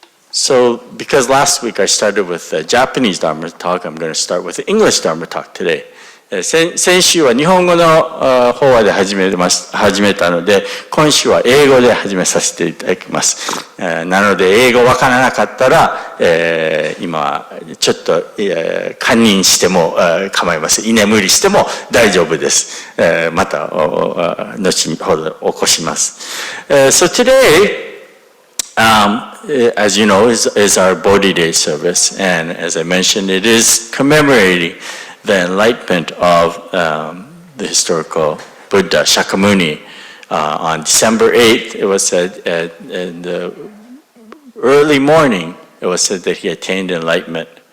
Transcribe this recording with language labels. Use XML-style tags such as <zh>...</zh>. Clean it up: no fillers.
<en>So, because last week I started with the Japanese Dharma talk, I'm going to start with the English Dharma talk today.</en> <ja>先週は日本語の法話で始めたので、今週は英語で始めさせていただきます。なので、英語わからなかったら、今、ちょっと、堪忍しても構いません。居眠りしても大丈夫です。また、後ほど起こします。</ja> <en>So today, as you know, is our Bodhi Day service. And as I mentioned, it is commemorating the enlightenment of the historical Buddha, Shakyamuni. On December 8th, it was said in the early morning, it was said that he attained enlightenment.</en>